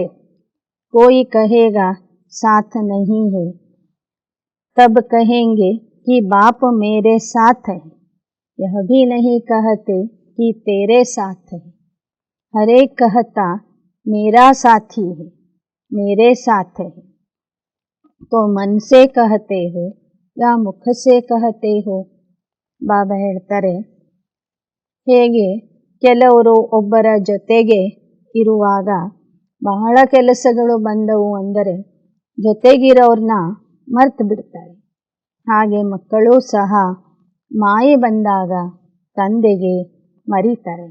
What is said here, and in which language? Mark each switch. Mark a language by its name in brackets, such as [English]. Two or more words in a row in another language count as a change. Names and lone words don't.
[Hindi] कोई कहेगा साथ नहीं है, तब कहेंगे कि बाप मेरे साथ है. यह भी नहीं कहते कि तेरे साथ है. हर एक कहता मेरा साथी है, मेरे साथ है. तो मन से कहते हो या मुख से कहते हो. [Kannada] ಬಾಬಾ ಹೇಳ್ತಾರೆ, ಹೇಗೆ ಕೆಲವರು ಒಬ್ಬರ ಜೊತೆಗೆ ಇರುವಾಗ ಬಹಳ ಕೆಲಸಗಳು ಬಂದವು ಅಂದರೆ ಜೊತೆಗಿರೋರನ್ನ ಮರ್ತು ಬಿಡ್ತಾರೆ, ಹಾಗೆ ಮಕ್ಕಳು ಸಹ ಮಾಯೆ ಬಂದಾಗ ತಂದೆಗೆ ಮರೀತಾರೆ.